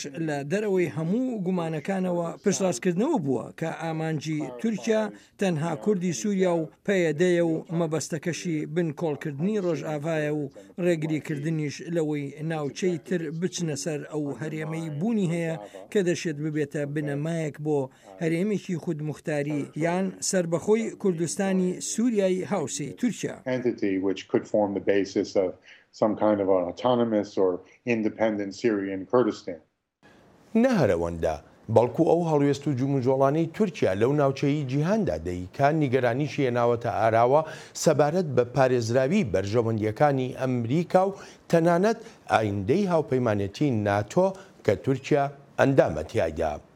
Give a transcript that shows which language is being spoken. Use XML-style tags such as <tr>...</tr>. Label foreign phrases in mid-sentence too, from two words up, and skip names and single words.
<ckb>لە دەرەوەی هەموو گومانەکانەوە پشتڕاستکردنەوە بووە کە ئامانجی تورکیا تەنها کوردی سووریا و پەیەدەیە و مەبەستەکەشی بن کۆڵکردنی ڕۆژئاوایە و ڕێگریکردنیش لەوەی ناوچەی تر بچنە سەر ئەو هەرێمەی بوونی هەیە کە دەشێت ببێتە بنەمایەک بۆ هەرێمێکی خودموختاری یان سربەخۆی کوردستانی سووریای هاوسەی تورکیا.</ckb> <en>Some kind of an autonomous or independent Syrian Kurdistan.</en> <ckb>نەهەرەوەندا بەڵکو ئەو هەڵوێست و جوموجۆڵانەی تورکیا لەو ناوچەی جیهاندا دەیکان نیگەرانیشی هێناوەتە ئاراوە سەبارەت بە پارێزراوی بەرژەوەندیەکانی ئەمریکا و تەنانەت ئایندەی هاوپەیمانەتی ناتۆ کە تورکیا ئەندامە تیایدا.</ckb>